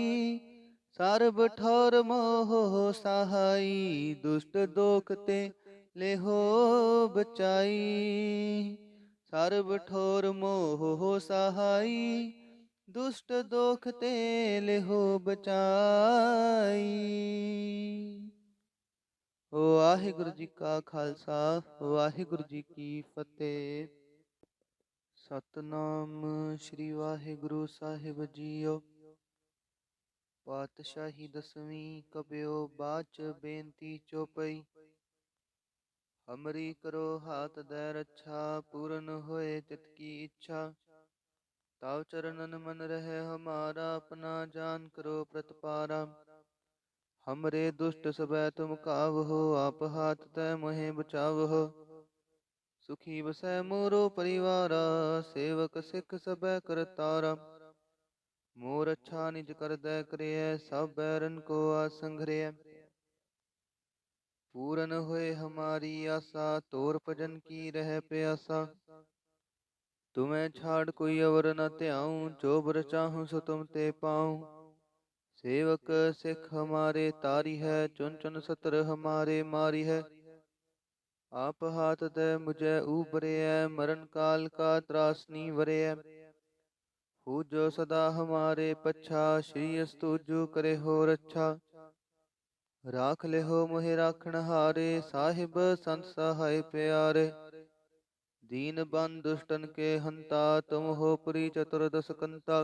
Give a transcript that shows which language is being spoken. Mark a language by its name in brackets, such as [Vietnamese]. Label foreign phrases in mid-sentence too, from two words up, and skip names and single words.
[Braj] सर्ब ठोर मोह सहाई, दुष्ट दोख ते लेहो बचाई। सर्ब ठोर मोह सहाई, दुष्ट दोख ते लेहो बचाई। [Punjabi] ਵਾਹਿਗੁਰੂ ਜੀ ਕਾ ਖਾਲਸਾ ਵਾਹਿਗੁਰੂ ਜੀ ਕੀ ਫਤਿਹ। ਸਤਨਾਮ ਸ੍ਰੀ ਵਾਹਿਗੁਰੂ ਸਾਹਿਬ ਜੀਓ। [Braj] ਪਾਤਸ਼ਾਹੀ ਦਸਵੀਂ ਕਬਿਓ ਬਾਚ ਬੇਨਤੀ ਚੋਪਈ। ਹਮਰੀ ਕਰੋ ਹਾਥ ਦੈ ਰੱਛਾ ਪੂਰਨ ਹੋਏ ਤਿਤ ਕੀ ਇੱਛਾ। ਤਾਵ ਚਰਨਨ ਮਨ ਰਹਿ ਹਮਾਰਾ ਆਪਣਾ ਜਾਨ ਕਰੋ ਪ੍ਰਤਪਾਰਾ। हमरे दुष्ट सबै तुम कावहो आप हाथ तै मोहे बचावहो। सुखी बसै मोरो परिवारा सेवक सिख सबै करतारा। मोर अच्छा निज कर दै करिय सब बैरन को आसंघरिय। पूरन होए हमारी आशा तोर भजन की रह प्यासा। तुम्हें छाड़ कोई अवर न त्याऊं जो बर चाहूं सो तुम ते पाऊं। सेवक सिख हमारे तारी है चुन चुन सतर हमारे मारी है। आप हाथ दे मुझे ऊबरे मरण काल का त्रासनी वरे। हो जो सदा हमारे पच्छा श्री अस्तुजु करे हो रच्छा। राख ले हो मोहे राखण हारे साहिब संत सहाय प्यारे। दीन बन दुष्टन के हंता तुम हो पुरी चतुर्दश कंता।